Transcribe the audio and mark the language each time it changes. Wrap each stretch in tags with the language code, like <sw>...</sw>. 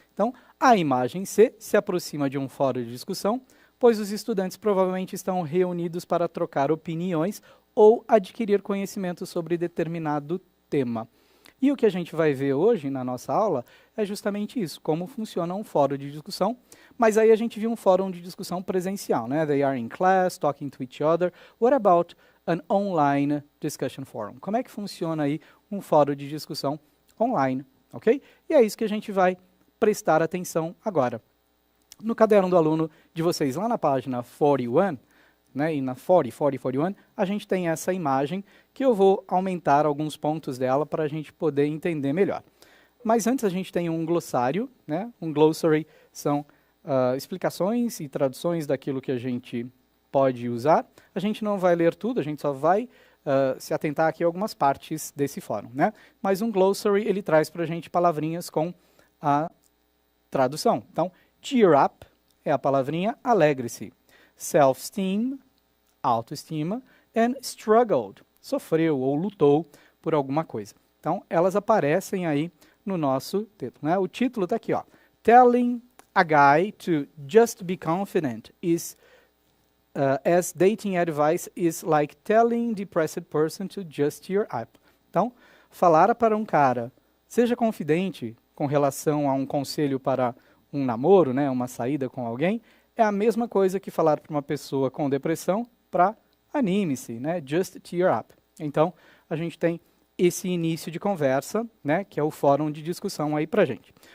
<pt>Então, a imagem C se aproxima de um fórum de discussão, pois os estudantes provavelmente estão reunidos para trocar opiniões ou adquirir conhecimento sobre determinado tema. E o que a gente vai ver hoje na nossa aula é justamente isso, como funciona um fórum de discussão. Mas aí a gente viu um fórum de discussão presencial, né?</pt> <en>They are in class, talking to each other. What about an online discussion forum?</en> <pt>Como é que funciona aí um fórum de discussão online, ok? E é isso que a gente vai prestar atenção agora. No caderno do aluno de vocês, lá na página 41, né, e na 41, a gente tem essa imagem que eu vou aumentar alguns pontos dela para a gente poder entender melhor. Mas antes a gente tem um glossário, né? Um glossary são explicações e traduções daquilo que a gente pode usar. A gente não vai ler tudo, a gente só vai se atentar aqui a algumas partes desse fórum, né? Mas um glossary, ele traz para a gente palavrinhas com a tradução. Então, cheer up é a palavrinha alegre-se. Self-esteem, autoestima,</pt> <en>and struggled,</en> <pt>sofreu ou lutou por alguma coisa. Então, elas aparecem aí no nosso texto, né? O título está aqui, ó.</pt> <en>Telling a guy to just be confident is as dating advice is like telling depressed person to just cheer up.</en> <pt>Então, falar para um cara, seja confidente com relação a um conselho para um namoro, né, uma saída com alguém, é a mesma coisa que falar para uma pessoa com depressão para anime-se, né,</pt> <en>just cheer up.</en> <pt>Então, a gente tem esse início de conversa, né, que é o fórum de discussão aí para a gente.</pt>